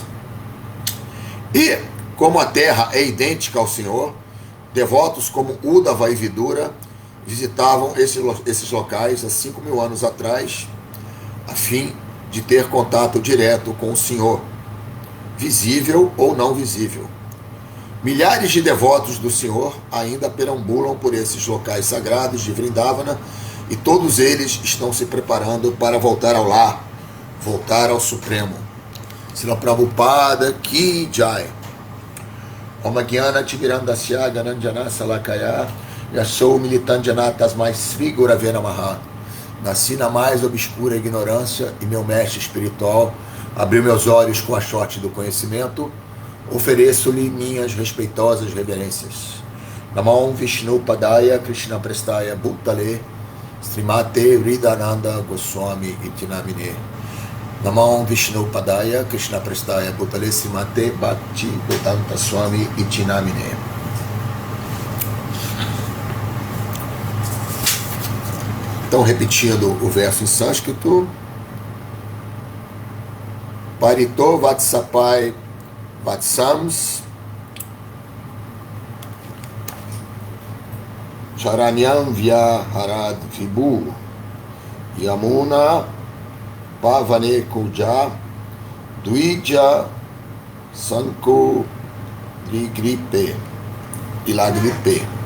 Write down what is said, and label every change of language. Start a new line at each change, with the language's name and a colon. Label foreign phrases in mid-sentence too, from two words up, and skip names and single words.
Portuguese: E, como a terra é idêntica ao Senhor, devotos como Uddhava e Vidura visitavam esses locais há 5.000 anos atrás, a fim de ter contato direto com o Senhor, visível ou não visível. Milhares de devotos do Senhor ainda perambulam por esses locais sagrados de Vrindavana e todos eles estão se preparando para voltar ao lar, voltar ao Supremo. Srila Prabhupada
Hindi: Ki Jai.
Sanskrit: Om Gyana Timirandasya Gananjana Salakaya Yasou Militanjana Tasmai Sri Gurave Namaha.
Portuguese: Nasci na mais obscura ignorância e meu mestre espiritual abriu meus olhos com a sorte do conhecimento. Ofereço-lhe minhas respeitosas reverências.
Sanskrit: Namam Vishnu Padaya Krishna Prestaya Bhutale Srimate Vridananda Goswami Iti Namine. Namam Vishnu Padaya Krishna Prestaya Bhutale Srimate Bhakti Vedanta Swami Iti Namine.
Portuguese: Então, repetindo o verso em sânscrito:
Sanskrit: Parito Vatsapai Vatsams Charanyam Vyaharad Vibhu Yamuna Pavane Kuja Duija Sanko Ligripe Ilagripe.